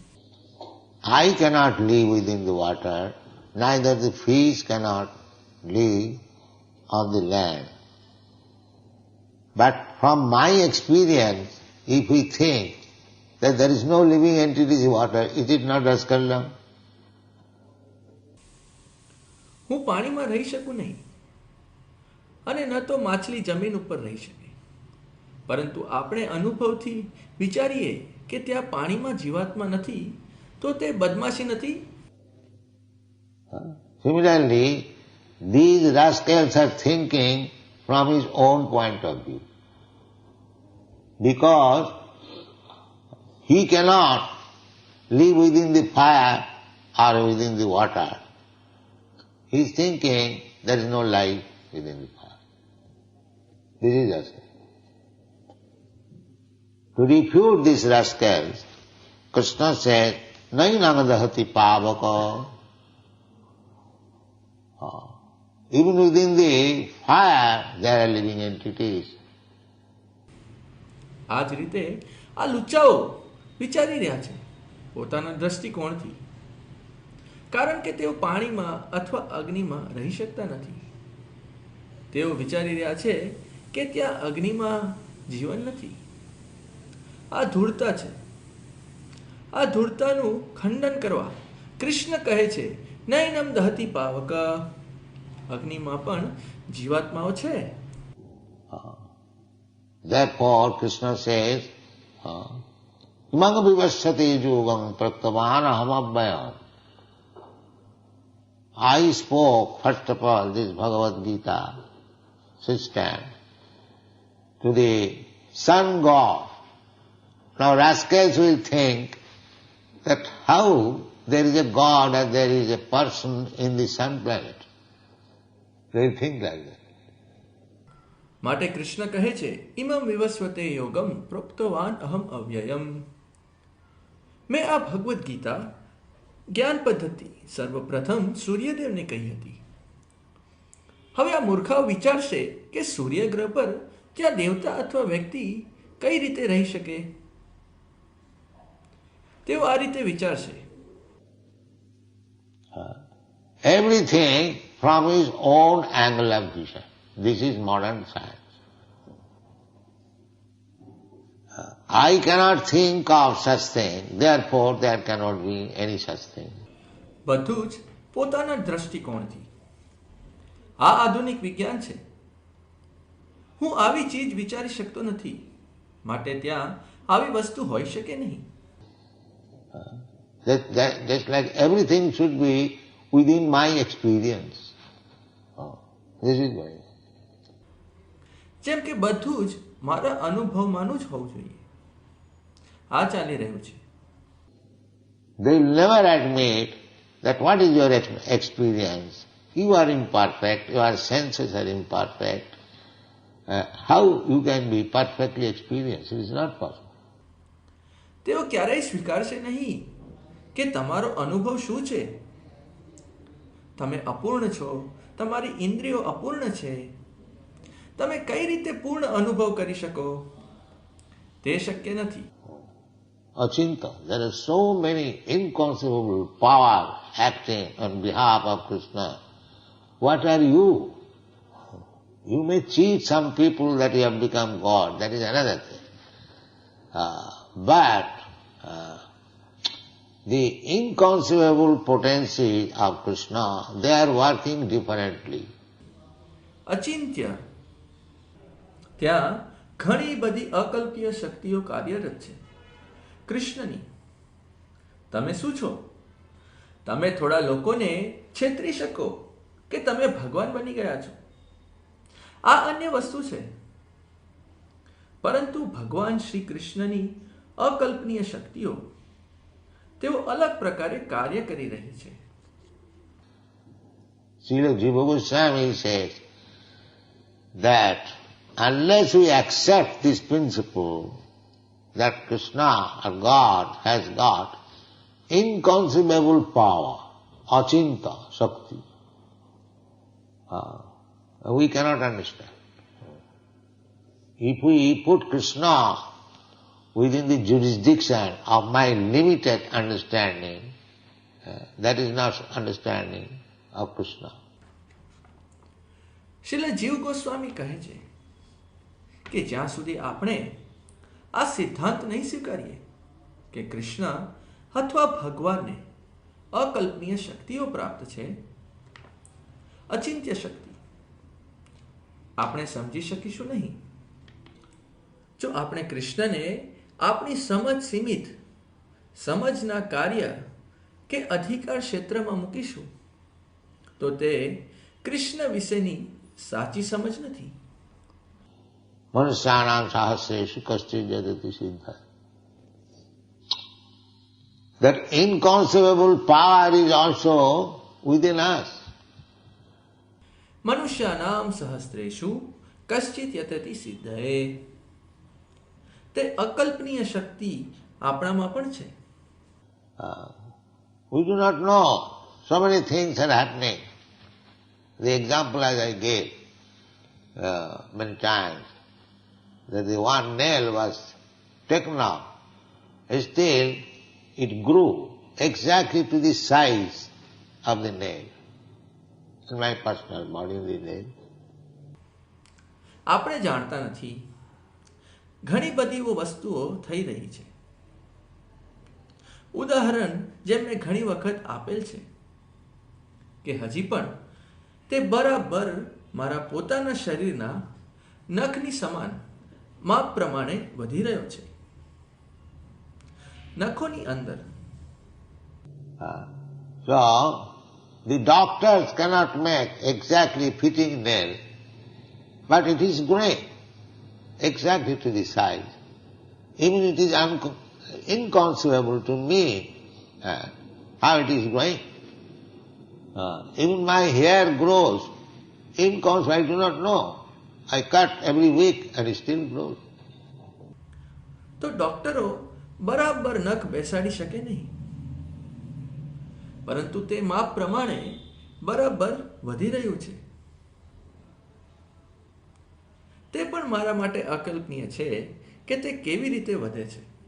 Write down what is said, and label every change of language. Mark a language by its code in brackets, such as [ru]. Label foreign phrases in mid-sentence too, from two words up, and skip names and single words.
[en] I cannot live within the water, neither the fish cannot live on the land. But from my experience, if we think that there is no living entity in the water, is it not rascalam? [gu] હું પાણીમાં રહી શકું નહીં અને ન તો માછલી જમીન ઉપર રહી શકે, પરંતુ આપણે અનુભવથી વિચારીએ કે ત્યાં પાણીમાં જીવાત્મા નથી, તો તે બદમાશી નથી? [en] Similarly, these rascals are thinking from his own point of view, because he cannot live within the fire or within the water. He is thinking there is no life within the fire. This is rascal. To refute these rascals, Krishna said, [sa] नैनंदहति पावकः. [en] Even within the fire there are living entities. [gu] આ જ રીતે આ લુચ્ચાઓ વિચારી રહ્યા છે પોતાના દ્રષ્ટિકોણથી, કારણ કે તેઓ પાણીમાં અથવા અગ્નિમાં રહી શકતા નથી. તેઓ વિચારી રહ્યા છે કે ત્યાં અગ્નિમાં જીવન નથી. આ ધૂળતા છે. આ ધૂળતાનું ખંડન કરવા કૃષ્ણ કહે છે [sa] नैनं दहति पावक. [gu] અગ્નિમાં પણ જીવાત્માઓ છે. [en] Therefore, Krishna says, [sa] इमं विवस्वते योगं प्रोक्तवान् अहम् अव्ययम्. [en] I spoke, first of all, this Bhagavad Gita system to the sun god. Now rascals will think that how there is a god and there is a person in the sun planet. They will think like that. [gu] માટે કૃષ્ણ કહે છે [sa] इमम् विवस्वते योगम् प्रोक्तवान् अहम् अव्ययम्. [gu] મેં આ ભગવદ્ ગીતા જ્ઞાન પદ્ધતિ સર્વપ્રથમ સૂર્યદેવને કહી હતી. હવે આ મૂર્ખાઓ વિચારશે કે સૂર્યગ્રહ પર ત્યાં દેવતા અથવા વ્યક્તિ કઈ રીતે રહી શકે? તેઓ આ રીતે વિચારશે. [en] Everything from his own angle of vision. This is modern science. I cannot think of such thing, therefore there cannot be any such thing. [gu] બધું જ પોતાના દ્રષ્ટિકોણથી. આ આધુનિક વિજ્ઞાન છે. હું આવી ચીજ વિચારી શકતો નથી, માટે ત્યાં આવી વસ્તુ હોઈ શકે નહીં. [en] Just like everything should be within my experience. This is why. [gu] જેમ કે બધું જ મારા અનુભવમાંનું જ હોવું જોઈએ. આ ચાલી રહ્યું છે. [en] They will never admit that what is your experience. You are imperfect, your senses are imperfect. How you can be perfectly experienced? It is not possible. [gu] તેઓ ક્યારેય સ્વીકારશે નહીં કે તમારો અનુભવ શું છે. તમે અપૂર્ણ છો, તમારી ઇન્દ્રિયો અપૂર્ણ છે. તમે કઈ રીતે પૂર્ણ અનુભવ કરી શકો? તે શક્ય નથી. [en] Achinta, there are so many inconceivable powers acting on behalf of Krishna. What are you? You may cheat some people that you have become God, that is another thing. But the inconceivable potency of Krishna, they are working differently. [gu] અચિંત્ય, ત્યાં ઘણી બધી અકલ્પ્ય શક્તિઓ કાર્યરત છે કૃષ્ણની. તમે શું છો? તમે થોડા લોકોને છેતરી શકો કે તમે ભગવાન બની ગયા છો. આ અન્ય વસ્તુ છે. પરંતુ ભગવાન શ્રી કૃષ્ણની અકલ્પનીય શક્તિઓ તેઓ અલગ પ્રકારે કાર્ય કરી રહી છે. [en] Srila Jiva Goswami says that unless we accept this principle that Krishna or God has got inconceivable power, [sa] अचिन्त्य, शक्ति, [en] we cannot understand. If we put Krishna within the jurisdiction of my limited understanding, that is not understanding of Krishna. [gu] શ્રીલ જીવ ગોસ્વામી કહે છે કે જ્યાં સુધી આપણે આ સિદ્ધાંત નહીં સ્વીકારીએ કે કૃષ્ણ અથવા ભગવાનને અકલ્પનીય શક્તિઓ પ્રાપ્ત છે, અચિંત્ય શક્તિ, આપણે સમજી શકીશું નહીં. જો આપણે કૃષ્ણને આપણી સમજ સીમિત સમજના કાર્ય કે અધિકાર ક્ષેત્રમાં મૂકીશું તો તે કૃષ્ણ વિશેની સાચી સમજ નથી. [sa] मनुष्याणां सहस्रेषु कश्चिद् यतति सिद्ध. [en] That inconceivable power is also within us. [sa] मनुष्याणाम् सहस्रेषु कश्चित् यतति सिद्धये. [gu] તે અકલ્પનીય શક્તિ આપણામાં પણ છે. [en] We do not know. So many things are happening. The example as I gave many times, that the one nail was taken off, still it grew exactly to the size of the nail. In my personal body, the nail. [gu] આપણે જાણતા નથી. ઘણી બધી વસ્તુઓ થઈ રહી છે. ઉદાહરણ જેમ મેં ઘણી વખત આપેલ છે કે હજી પણ તે બરાબર મારા પોતાના શરીરના નખની સમાન માપ પ્રમાણે વધી રહ્યો છે. નખોની અંદર [en] So, the doctors cannot make exactly fitting nail, but it is growing exactly to the size. Even it is inconceivable to me how it is growing. Even my hair grows inconceivable, I do not know. I cut every week and it still grows. [gu] તો ડોક્ટરો બરાબર નખ બેસાડી શકે નહીં, પરંતુ તે માપ પ્રમાણે બરાબર વધી રહ્યું છે. તે પણ મારા માટે અકલ્પનીય છે કે તે કેવી રીતે વધે છે.